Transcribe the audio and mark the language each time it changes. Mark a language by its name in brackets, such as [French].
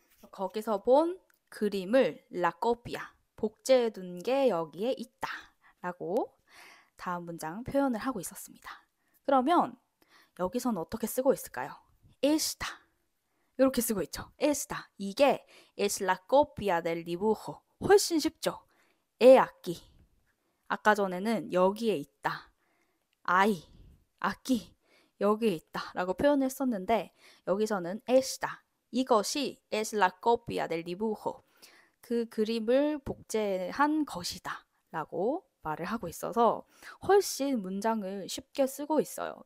[Korean] 거기서 본 그림을 [Spanish] La copia, [Korean] 복제해 둔 게 여기에 있다. 라고 다음 문장 표현을 하고 있었습니다. 그러면 여기서는 어떻게 쓰고 있을까요? esta 이렇게 쓰고 있죠. [Spanish] esta [Korean] 이게 [Spanish] es la copia del dibujo [Korean] 훨씬 쉽죠. [Spanish] he aquí [Korean] 아까 전에는 여기에 있다. [Spanish] I aquí [Korean] 여기에 있다 라고 표현했었는데 여기서는 [Spanish] esta [Korean] 이것이 [Spanish] es la copia del dibujo [Korean] 그 그림을 복제한 것이다 라고 말을 하고 있어서 훨씬 문장을 쉽게 쓰고 있어요.